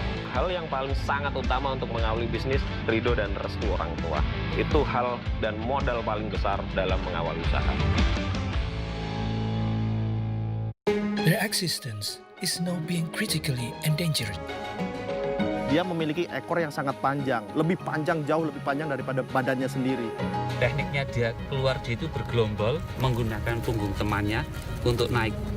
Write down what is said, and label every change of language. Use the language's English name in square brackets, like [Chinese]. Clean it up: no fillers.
[Indonesian] Hal yang paling sangat utama untuk mengawali bisnis, ridho dan restu orang tua. Itu hal dan modal paling besar dalam mengawali usaha. [English] Their existence is now being critically endangered. [Indonesian] Dia memiliki ekor yang sangat panjang, jauh lebih panjang daripada badannya sendiri. Tekniknya dia keluar itu bergelombol, menggunakan punggung temannya untuk naik.